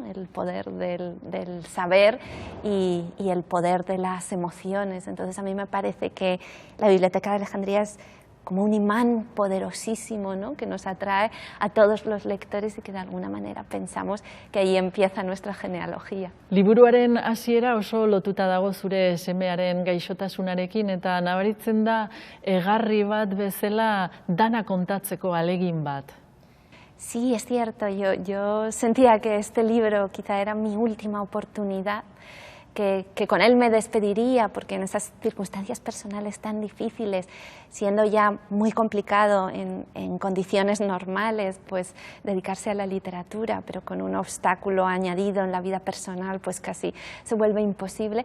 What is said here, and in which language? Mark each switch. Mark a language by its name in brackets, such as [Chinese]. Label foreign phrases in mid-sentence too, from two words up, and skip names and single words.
[Spanish] El poder del saber y el poder de las emociones. Entonces a mí me parece que la Biblioteca de Alejandría es como un imán poderosísimo, ¿no? Que nos atrae a todos los lectores y que de alguna manera pensamos que ahí empieza nuestra genealogía. [Basque] Liburuaren hasiera oso lotuta dago zure semearen gaixotasunarekin eta nabaritzen da egarri bat bezala dana kontatzeko ahalegin bat. [Spanish] Sí, es cierto. Yo sentía que este libro quizá era mi última oportunidad, que con él me despediría, porque en esas circunstancias personales tan difíciles, siendo ya muy complicado en condiciones normales, pues dedicarse a la literatura, pero con un obstáculo añadido en la vida personal, pues casi se vuelve imposible.